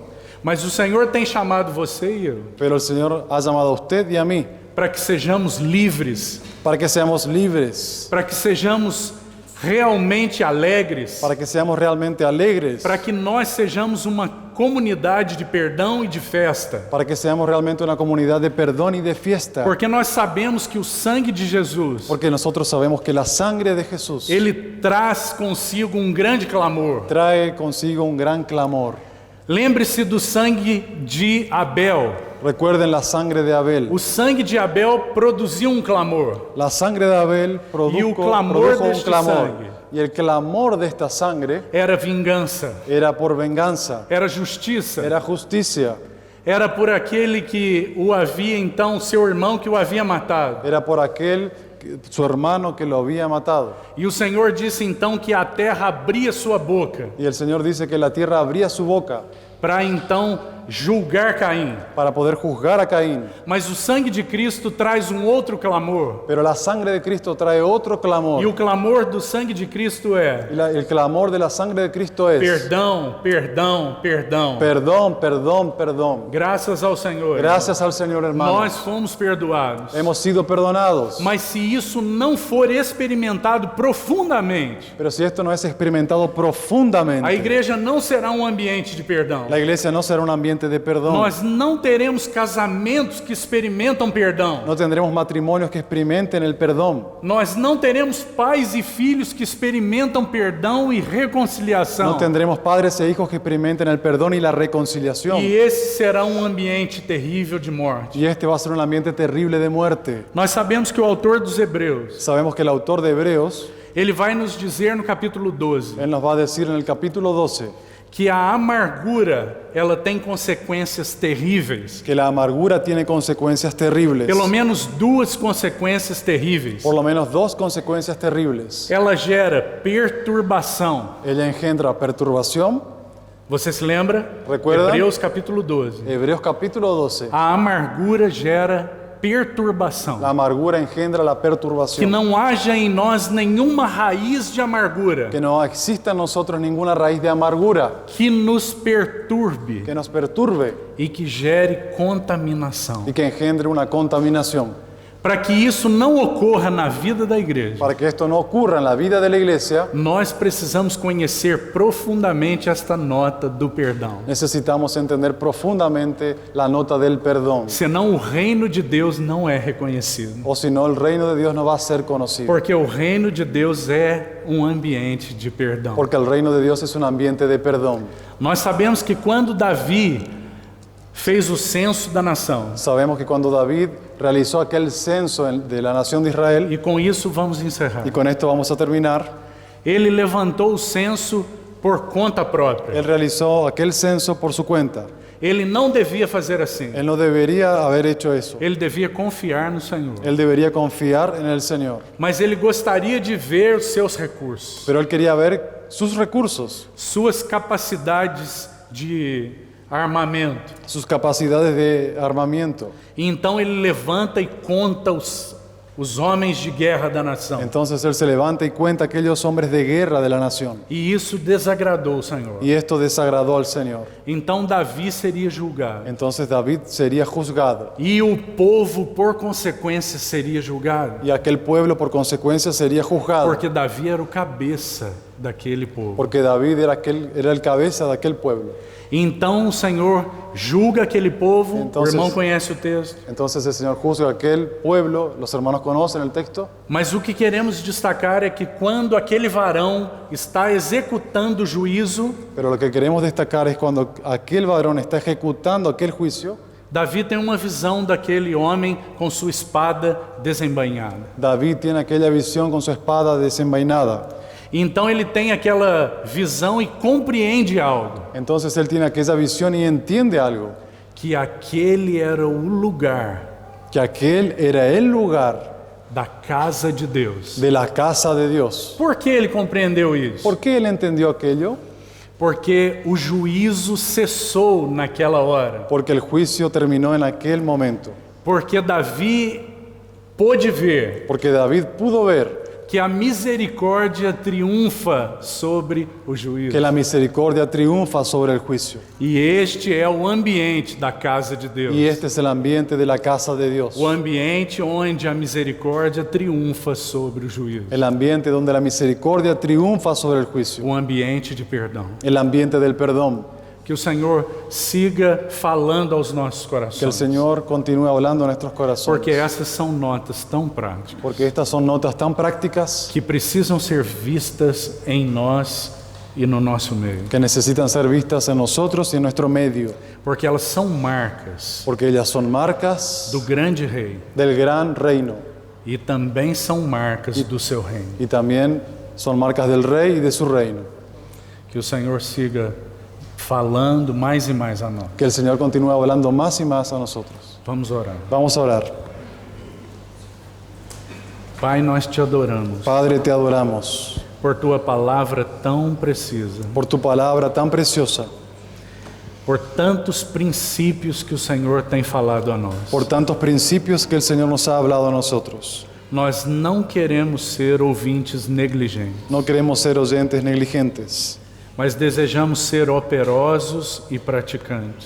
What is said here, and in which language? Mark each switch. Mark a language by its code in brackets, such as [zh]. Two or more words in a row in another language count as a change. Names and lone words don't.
[pt] Mas o Senhor tem chamado você e eu [es] Pero el Señor ha llamado a usted y a mí [pt] para que sejamos livres, [es] para que seamos libres, [pt] para que sejamos realmente alegres, [es] para que seamos realmente alegres, [pt] para que nós sejamos uma comunidade de perdão e de festa. [es] para que seamos realmente una comunidad de perdón y de fiesta. [pt] Porque nós sabemos que o sangue de Jesus, [es] Porque nosotros sabemos que la sangre de Jesús [pt] ele traz consigo um grande clamor. [es] trae consigo un gran clamor. [pt] Lembre-se do sangue de Abel. [es] Recuerden la sangre de Abel. [pt] O sangue de Abel produziu um clamor. [es] La sangre de Abel Y el produjo clamor un de este clamor. [pt] sangue. [es] Y el clamor de esta sangre [pt] Era vingança, [es] era por venganza, [pt] era justiça, [es] era justicia, [pt] era por aquele que o havia, então, seu irmão que o havia matado. [es] era por su hermano que lo había matado. [pt] E o Senhor disse então que a terra abria sua boca [es] Y el Señor dice que la tierra abría su boca [pt] para então julgar Caim. [es] para poder juzgar a Caín. [pt] Mas o sangue de Cristo traz um outro clamor. [es] Pero la sangre de Cristo trae otro [pt] E clamor. o clamor do sangue de Cristo é: [es] Y el clamor de la sangre de Cristo es [pt] perdão, perdão, perdão. [es] perdón, perdón, perdón. [pt] Graças ao Senhor. [es] Gracias al Señor, hermano. [pt] Nós fomos perdoados. [es] Hemos sido perdonados. [pt] Mas se isso não for experimentado profundamente, [es] Pero si esto no es experimentado profundamente, [pt] a igreja não será um ambiente de perdão. [es] la iglesia no será un ambiente de perdón. [pt] Nós não teremos casamentos que experimentam perdão. [es] No tendremos matrimonios que experimenten el perdón. [pt] Nós não teremos pais e filhos que experimentam perdão e reconciliação. [es] No tendremos padres e hijos que experimenten el perdón y la reconciliación. [pt] E esse será um ambiente terrível de morte. [es] Y este va a ser un ambiente terrible de muerte. [pt] Nós sabemos que o autor dos Hebreus, [es] Sabemos que el autor de Hebreos, [pt] ele vai nos dizer no capítulo 12, [es] él nos va a decir en el capítulo 12 [pt] que a amargura, ela tem consequências terríveis. [es] que la amargura tiene consecuencias terribles. [pt] Pelo menos duas consequências terríveis. [es] Por lo menos dos consecuencias terribles. [pt] Ela gera perturbação. [es] Ella engendra perturbación. [pt] Você se lembra? [es] Recuerda? [pt] Hebreus capítulo 12. [es] Hebreos capítulo 12. [pt] A amargura gera perturbação. [es] La amargura engendra la [pt] Que [es] perturbación. [pt] não haja em nós nenhuma raiz de amargura [es] Que no exista en nosotros ninguna raíz de amargura [pt] que nos perturbe [es] que nos perturbe [pt] e que gere contaminação. [es] y que engendre una contaminación. [pt] Para que isso não ocorra na vida da igreja, [es] Para que esto no ocurra en la vida de la iglesia, [pt] nós precisamos conhecer profundamente esta nota do perdão. [es] necesitamos entender profundamente la nota del perdón. [pt] Senão o reino de Deus não é reconhecido. [es] O si no, el reino de Dios no va a ser conocido. [pt] Porque o reino de Deus é um ambiente de perdão. [es] Porque el reino de Dios es un ambiente de perdón. [pt] Nós sabemos que quando Davi fez o censo da nação, [es] Sabemos que cuando David realizó aquel censo de la nación de Israel, [pt] e com isso vamos encerrar, [es] y con esto vamos a terminar, [pt] ele levantou o censo por conta própria. [es] él realizó aquel censo por su cuenta. [pt] Ele não devia fazer assim. [es] Él no debería haber hecho eso. [pt] Ele devia confiar no Senhor. [es] Él debería confiar en el Señor. [pt] Mas ele gostaria de ver os seus recursos, [es] Pero él quería ver sus recursos, [pt] suas capacidades de armamento. [es] sus capacidades de armamento. [pt] E então ele levanta e conta os homens de guerra da nação. [es] Entonces él se levanta y cuenta aquellos hombres de guerra de la nación. [pt] E isso desagradou o Senhor. [es] Y esto desagradó al Señor. [pt] Então Davi seria julgado. [es] Entonces David sería juzgado. [pt] E o povo, por consequência, seria julgado. [es] Y aquel pueblo por consecuencia sería juzgado. [pt] Porque Davi era o cabeça daquele povo. [es] Porque David era el cabeza de aquel pueblo. [pt] Então o Senhor julga aquele povo. [es] Entonces- [pt] O irmão conhece o texto. [es] Entonces el Señor juzga aquel pueblo. Los hermanos conocen el texto. [pt] Mas o que queremos destacar é que quando aquele varão está executando o juízo, [es] Pero lo que queremos destacar es cuando aquel varón está ejecutando aquel juicio, [pt] Davi tem uma visão daquele homem com sua espada desembainhada. [es] David tiene aquella visión con su espada desenvainada. [pt] Então ele tem aquela visão e compreende algo, [es] Entonces él tiene aquella visión y entiende algo, [pt] que aquele era o lugar [es] que aquel era el lugar [pt] da casa de Deus. [es] de la casa de Dios. [pt] Por que ele compreendeu isso? [es] ¿Por qué él entendió aquello? [pt] Porque o juízo cessou naquela hora. [es] Porque el juicio terminó en aquel momento. [pt] Porque Davi pôde ver [es] Porque David pudo ver [pt] que a misericórdia triunfa sobre o juízo. [es] que la misericordia triunfa sobre el juicio. [pt] E este é o ambiente da casa de Deus. [es] Y este es el ambiente de la casa de Dios. [pt] O ambiente onde a misericórdia triunfa sobre o juízo. [es] El ambiente donde la misericordia triunfa sobre el juicio. [pt] O ambiente de perdão. [es] El ambiente del perdón. [pt] Que o Senhor siga falando aos nossos [es] Que el [pt] corações. [es] Señor continúe hablando a nuestros [pt] Porque [es] corazones. [pt] essas são notas tão práticas [es] Porque estas son notas tan prácticas [pt] que precisam ser vistas em nós e no nosso meio. [es] que necesitan ser vistas en nosotros y en nuestro medio. [pt] Porque elas são marcas [es] Porque ellas son marcas [pt] do grande rei [es] del gran reino. [pt] e também são marcas do seu reino. [es] Y también son marcas del rey y de su reino. [pt] Que o Senhor siga falando mais e mais a nós. [es] Que el Señor continúe hablando más y más a nosotros. [pt] Vamos orar. [es] Vamos a orar. [pt] Pai, nós te adoramos [es] Padre, te adoramos [pt] por tua palavra tão precisa, [es] por tu palabra tan preciosa, [pt] por tantos princípios que o Senhor tem falado a nós. [es] por tantos principios que el Señor nos ha hablado a nosotros. [pt] Nós não queremos ser ouvintes negligentes, [es] No queremos ser oyentes negligentes, [pt] mas desejamos ser operosos e praticantes.